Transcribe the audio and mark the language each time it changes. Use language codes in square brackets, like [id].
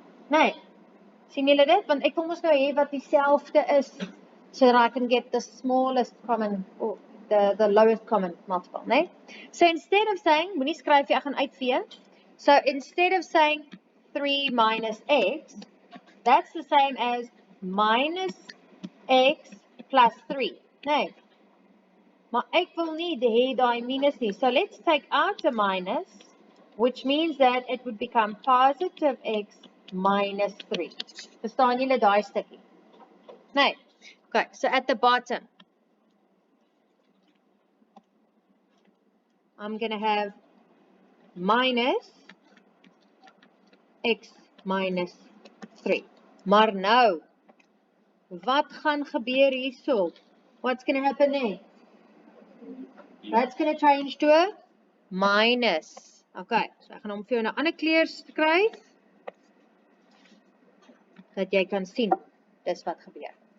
[af] Nee. Sien julle dit? Want ek wil mos nou hê wat dieselfde is, [en] so that I can get the smallest common, or the lowest common multiple, nee? So instead of saying, [af] moenie skryf jy, ek gaan uitvee. [en] So instead of saying 3 minus x, that's the same as minus x plus 3, nee? [af] Maar ek wil nie hê daai minus nie. [en] So let's take out a minus, which means that it would become positive x minus 3. [af] Verstaan julle daai stukkie? Nee. [en] Okay, so at the bottom, I'm going to have minus x minus 3. [af] Maar nou, wat gaan gebeur hierso? [en] What's going to happen there? That's going to change to a minus. [af] Okay, so ek gaan hom vir jou 'n ander kleur skryf, dat jy kan sien, dis wat gebeur.